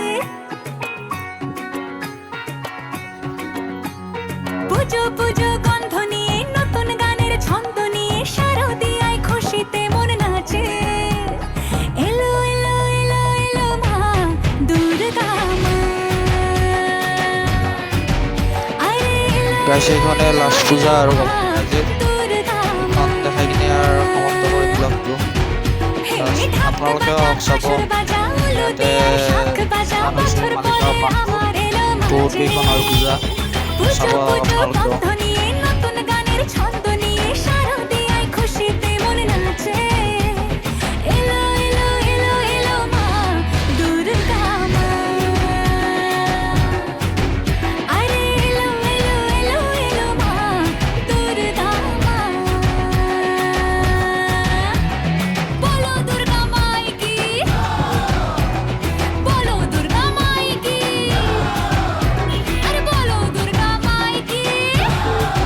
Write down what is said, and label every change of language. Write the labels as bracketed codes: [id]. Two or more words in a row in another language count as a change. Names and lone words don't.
[bn] পুজো পুজো গন্ধ নিয়ে নতুন গানের ছন্দ নিয়ে শারদিয়ায় খুশিতে মন নাচে এলো এলো এলো এলো মা দুর্গা মা আরে এলো [as] গাইজ এইখনে লাষ্ট পূজা আৰু দেখাই কিনে আৰু সমাপ্ত কৰি ব্লগটো। আপোনালোকে চাব ইয়াতে মালিগাঁও বহুত কেইখন আৰু পূজা চাব আপোনালোকেও। [bn] নতুন গানের ছন্দ নিয়ে শারদিয়ায় খুশিতে মন নাচে এলো এলো এলো এলো মা দুর্গা মা আরে এলো এলো এলো এলো মা দুর্গা মা [hi] बोलो दुर्गा माई की बोलो दुर्गा माई की अरे बोलो दुर्गा माई की